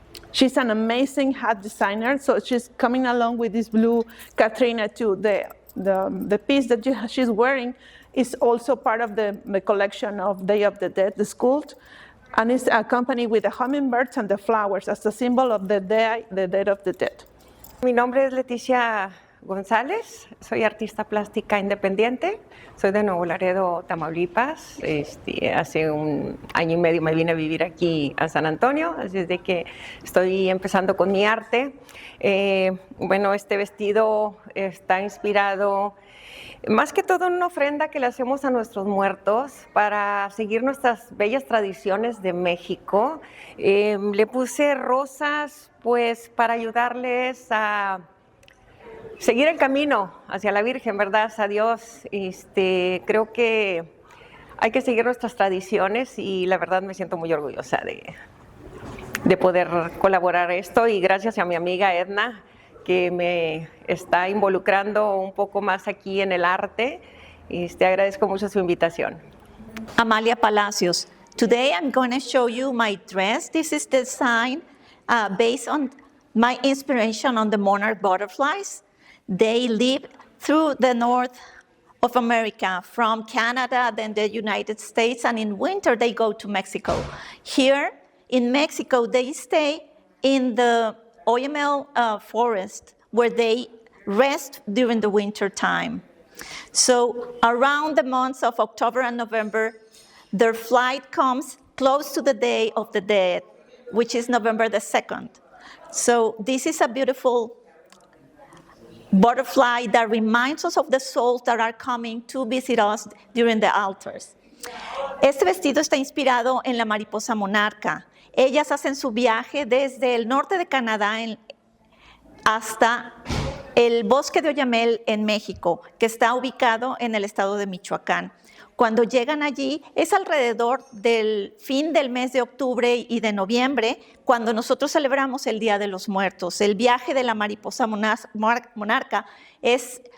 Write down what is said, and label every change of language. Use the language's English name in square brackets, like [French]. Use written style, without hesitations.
[English] She's an amazing hat designer, so she's coming along with this blue Catrina too. The piece that she's wearing is also part of the collection of Day of the Dead, the sculpt, and is accompanied with the hummingbirds and the flowers as a symbol of the Day of the Dead. [Spanish] Mi nombre es Leticia González, soy artista plástica independiente, soy de Nuevo Laredo, Tamaulipas. Hace un año y medio me vine a vivir aquí a San Antonio, así es de que estoy empezando con mi arte. Bueno, este vestido está inspirado más que todo en una ofrenda que le hacemos a nuestros muertos para seguir nuestras bellas tradiciones de México. Le puse rosas pues para ayudarles a seguir el camino hacia la Virgen, ¿verdad? A Dios. Creo que hay que seguir nuestras tradiciones y la verdad me siento muy orgullosa de poder colaborar esto, y gracias a mi amiga Edna, que me está involucrando un poco más aquí en el arte. Agradezco mucho su invitación. Amalia Palacios. [English] Today I'm going to show you my dress. This is designed based on my inspiration on the monarch butterflies. They live through the north of America, from Canada, then the United States, and in winter they go to Mexico. Here in Mexico, they stay in the Oyamel forest, where they rest during the winter time. So around the months of October and November, their flight comes close to the Day of the Dead, which is November the 2nd. So this is a beautiful butterfly that reminds us of the souls that are coming to visit us during the altars. [Spanish] Este vestido está inspirado en la mariposa monarca. Ellas hacen su viaje desde el norte de Canadá hasta el bosque de Oyamel en México, que está ubicado en el estado de Michoacán. Cuando llegan allí es alrededor del fin del mes de octubre y de noviembre, cuando nosotros celebramos el Día de los Muertos. El viaje de la mariposa monarca es